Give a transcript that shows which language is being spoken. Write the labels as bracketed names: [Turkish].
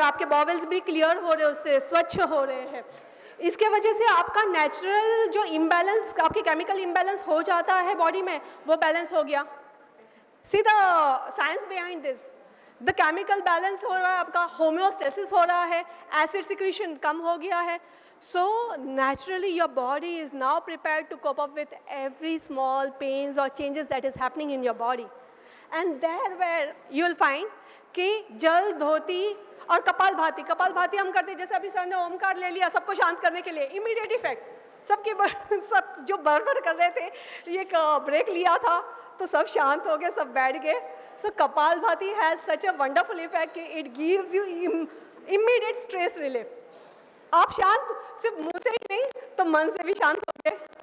[Hindi] आपके बॉवल्स भी क्लियर हो रहे हैं, उससे स्वच्छ हो रहे हैं. इसके वजह से आपका नेचुरल जो इम्बैलेंस, आपके केमिकल इम्बैलेंस हो जाता है बॉडी में, वो बैलेंस हो गया. [English] See the science behind this. [Hindi] The chemical balance हो रहा है, आपका होम्योस्टेसिस हो रहा है, एसिड सिक्रीशन कम हो गया है. [English] So naturally your body is now prepared to cope up with every small pains or changes that is happening in your body. And there where you will find [Hindi] कि जल धोती और कपाल भाती हम करते, जैसे अभी सर ने ओमकार ले लिया सबको शांत करने के लिए, इमीडिएट इफेक्ट. सब जो बड़बड़ कर रहे थे, ये ब्रेक लिया था तो सब शांत हो गए, सब बैठ गए. [English] So kapalbhati has such a wonderful effect, it gives you immediate stress relief. [Hindi] आप शांत सिर्फ मुंह से ही नहीं तो मन से भी शांत हो गए.